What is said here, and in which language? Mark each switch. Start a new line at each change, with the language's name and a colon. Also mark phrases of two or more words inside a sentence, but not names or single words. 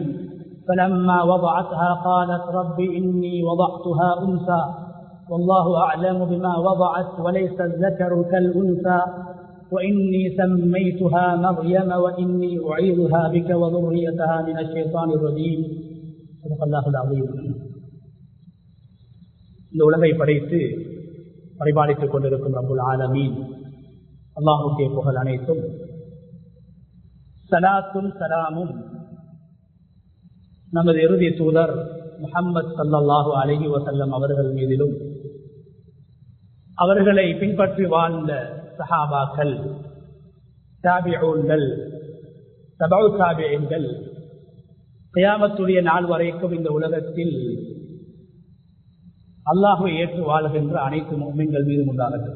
Arabic: فلما وضعتها قالت رب إني وضعتها أنثى والله أعلم بما وضعت وليس الذكر كالأنثى وإني سميتها مريم وإني أعيذها بك وذريتها من الشيطان الرجيم. صدق الله العظيم.
Tamil: இந்த உலகை படைத்து பரிபாலித்துக் கொண்டிருக்கும்
Arabic: رب العالمين
Tamil: அல்லாஹ்வுக்கே புகழ் அனைத்தும். ஸலாத்தும் ஸலாமும் நமது இறுதி தூதர் முஹம்மது
Arabic: صلى الله عليه وسلم
Tamil: அவர்கள் மீதிலும், அவர்களை பின்பற்றி வாழ்ந்த சஹாபாக்கள், தாபிஊன்கள்,
Arabic: تبع التابعين,
Tamil: கியாமத்துடைய நாள் வரைக்கும் இந்த உலகத்தில் அல்லாஹ்வை ஏற்று வாழுகின்ற அனைத்து முஃமின்கள் மீதும் உண்டாகட்டும்.